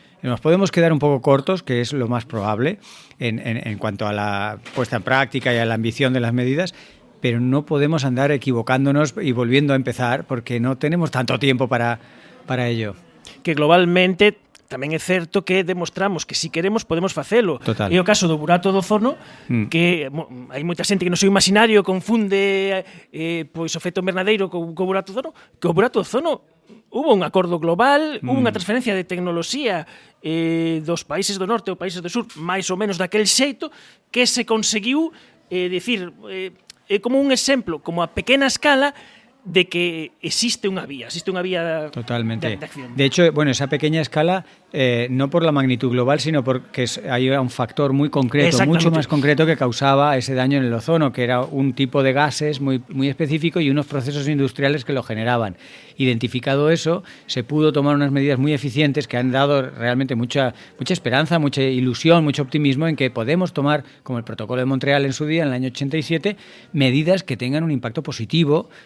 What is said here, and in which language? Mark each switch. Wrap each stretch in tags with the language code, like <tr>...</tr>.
<es>Nos podemos quedar un poco cortos, que es lo más probable, en cuanto a la puesta en práctica y a la ambición de las medidas, pero no podemos andar equivocándonos y volviendo a empezar, porque no tenemos tanto tiempo para ello.</es> <gl>Que globalmente tamén é certo que demostramos que se queremos podemos facelo. Total. É o caso do burato do ozono, que hai moita xente que no seu imaginario confunde pois o efecto invernadeiro co burato do ozono, que o burato do ozono hubo un acordo global, hubo unha transferencia de tecnoloxía dos países do norte ou países do sur, máis ou menos daquel xeito, que se conseguiu decir, como un exemplo, como a pequena escala, de que existe unha vía Totalmente. de acción.</gl> <es>De hecho, bueno, esa pequeña escala, no por la magnitud global, sino porque hay un factor muy concreto, mucho más concreto, que causaba ese daño en el ozono, que era un tipo de gases muy, muy específico y unos procesos industriales que lo generaban. Identificado eso, se pudo tomar unas medidas muy eficientes que han dado realmente mucha esperanza, mucha ilusión, mucho optimismo en que podemos tomar, como el Protocolo de Montreal en su día, en el año 87, medidas que tengan un impacto positivo.</es>